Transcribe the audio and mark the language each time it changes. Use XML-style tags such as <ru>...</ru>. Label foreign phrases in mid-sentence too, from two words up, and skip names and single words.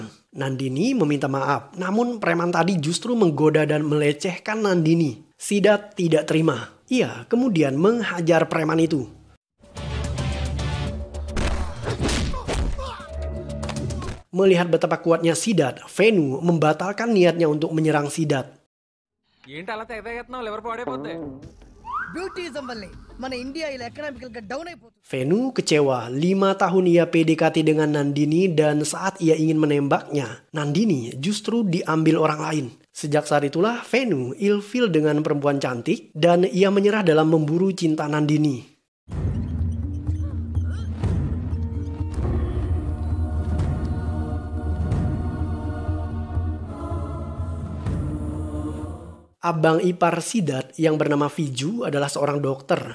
<id>Nandini meminta maaf, namun preman tadi justru menggoda dan melecehkan Nandini. Sidat tidak terima. Ia kemudian menghajar preman itu. Melihat betapa kuatnya Sidat, Venu membatalkan niatnya untuk menyerang Sidat.</id> <te>బ్యూటిజం వల్లే మన ఇండియా ఇలా ఎకనామికల్ గా డౌన్ అయిపోతుంది.</te> <id>Venu kecewa. 5 tahun ia PDKT dengan Nandini dan saat ia ingin menembaknya, Nandini justru diambil orang lain. Sejak saat itulah Venu ilfil dengan perempuan cantik dan ia menyerah dalam memburu cinta Nandini. Abang ipar Sidat yang bernama Viju adalah seorang dokter.</id>